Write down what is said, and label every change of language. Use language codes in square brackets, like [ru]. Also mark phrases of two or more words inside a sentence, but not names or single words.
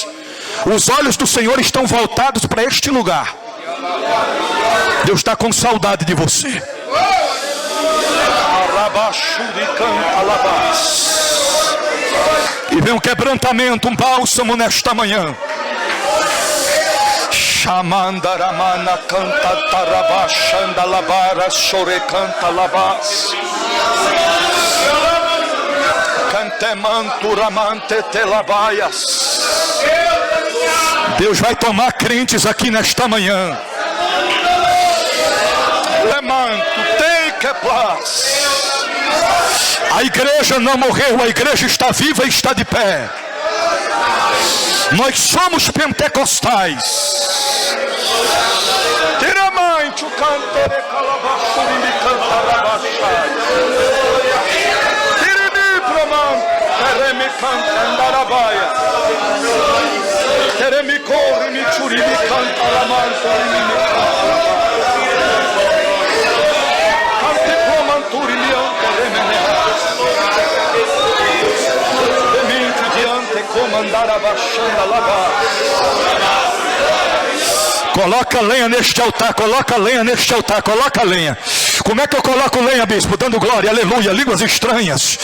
[pt] Os olhos do Senhor estão voltados para este lugar. Deus está com saudade de você. E vem um quebrantamento, um bálsamo nesta manhã. Shamandaramana canta tarabashanda labara chore canta labas. Cantemanturamante telabaias. Deus vai tomar crentes aqui nesta manhã. Lemanto, [en] take place. [pt] A igreja não morreu, a igreja está viva e está de pé. Nós somos pentecostais. Tiramante o canto de calabaçuri me cantarabachai. Tirimi proman, teremi cantandarabaya. Teremi corre me churi me cantaramanto me cante promanturi me anteremene. Coloca lenha neste altar, coloca lenha neste altar, coloca lenha. Como é que eu coloco lenha, bispo? Dando glória, aleluia, línguas estranhas.